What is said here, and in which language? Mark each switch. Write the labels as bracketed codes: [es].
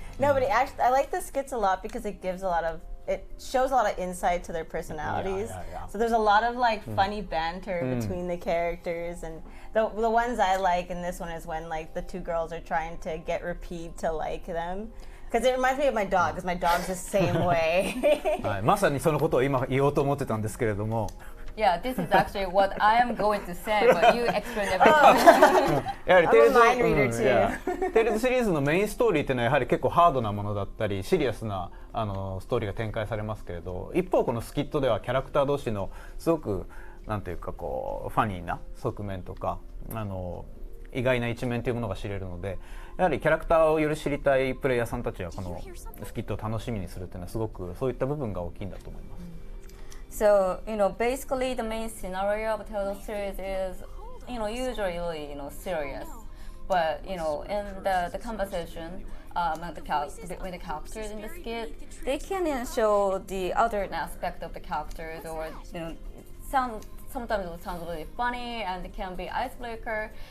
[en] No, but I like the skits a lot because it shows a lot of insight to their personalities. Yeah. So there's a lot of funny banter between the characters, and the ones I like in this one is when the two girls are trying to get Repeat to like them. Because it reminds me of my dog, because my dog's the same way. [ja] まさにそのことを今言おうと思ってたんですけれども。 [en] Yeah, this is actually what I am going to say, but you explain everything. [ja] やはりテイルズ [en] I'm a mind reader too. [ja] テイルズシリーズのメインストーリーっていうのはやはり結構ハードなものだったりシリアスなストーリーが展開されますけれど、一方このスキットではキャラクター同士のすごくなんていうかこうファニーな側面とか意外な一面というものが知れるので、やはりキャラクターをより知りたいプレイヤーさんたちはこのスキットを楽しみにするっていうのはすごくそういった部分が大きいんだと思います。 [en] So, basically the main scenario of the Tales series is, usually really, serious. But, in the conversation with the characters in the skit, they can show the other aspect of the characters, or, sometimes it sounds really funny and it can be icebreaker.